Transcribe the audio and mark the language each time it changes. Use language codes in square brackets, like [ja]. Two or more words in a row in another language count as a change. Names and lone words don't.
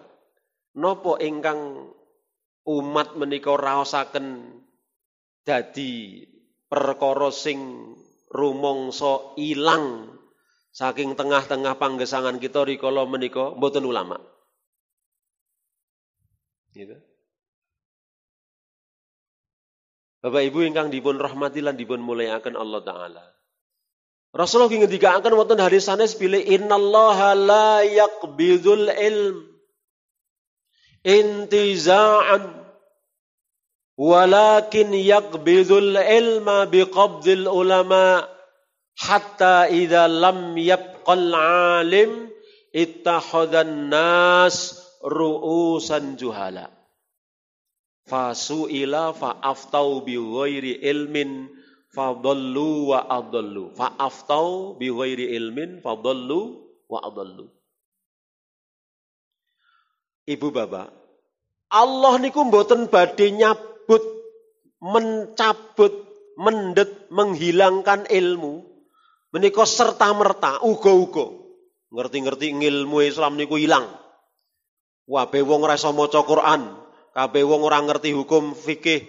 [jv] Napa ingkang umat menika raosaken dadi perkara sing rumangsa ilang saking tengah-tengah panggesangan kita rikala menika mboten ulama. Gitu. Bapak Ibu ingkang dipun rahmati lan dipun mulyakaken [ar] الله تعالى. [jv] Rasulullah ngendikaken wonten hadis sanes bilih [ar] إن الله لا يقبض العلم انتزاعا ولكن يقبض العلم بقبض العلماء حتى إذا لم يبق عالم اتخذ الناس رؤوسا جهالا فسئلوا فأفتوا بغير علم فضلوا وأضلوا فأفتوا بغير علم فضلوا وأضلوا. [jv] Ibu bapak, Allah niku mboten badhe nyabut, mencabut, mendet, menghilangkan ilmu menika serta-merta, uga-uga. Ngerti-ngerti ilmu Islam niku ilang. Kabeh wong ora iso maca Quran, kabeh wong ora ngerti hukum fikih.